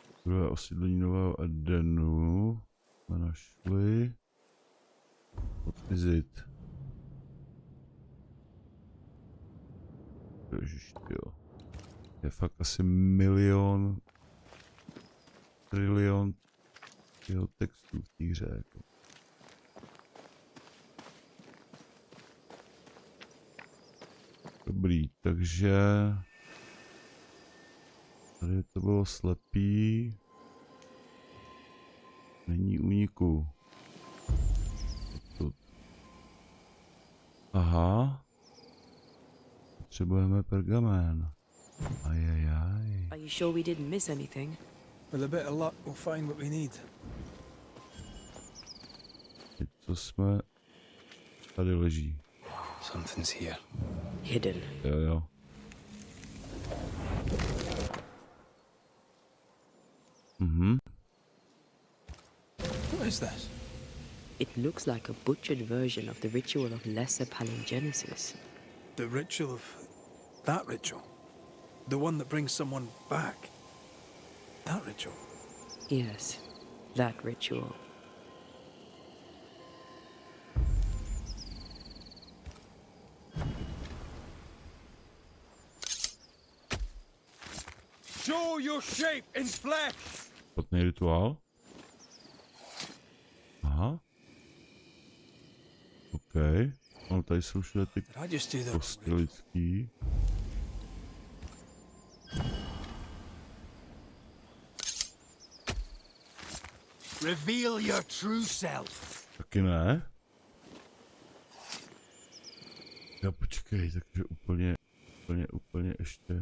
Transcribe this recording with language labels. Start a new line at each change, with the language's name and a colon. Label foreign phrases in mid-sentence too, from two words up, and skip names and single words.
Czech: Druhé osídlení Nového Edenu jsme našli.
English: What is it?
Czech: Ježiš, jo. Je fakt asi milion, trilion jeho textů v té hře. Jako. Dobrý, takže tady to bylo slepý. Není úniku. Aha. Potřebujeme pergamen. Ajajaj.
English: Are you sure we didn't miss anything? With a bit of luck, we'll find what we need.
Czech: Co jsme... Tady leží.
English: Something's here. Hidden.
Czech: Jo. Mhm.
English: What is this? It looks like a butchered version of the ritual of Lesser Palingenesis. The ritual of... that ritual? The one that brings someone back? That ritual? Yes, that ritual. Show your shape in flesh!
Czech: Potný rituál. Aha. OK. No, tady jsou všude ty kosti lidský.
English: Reveal your true self.
Czech: Taky ne. Já počkej, takže úplně ještě.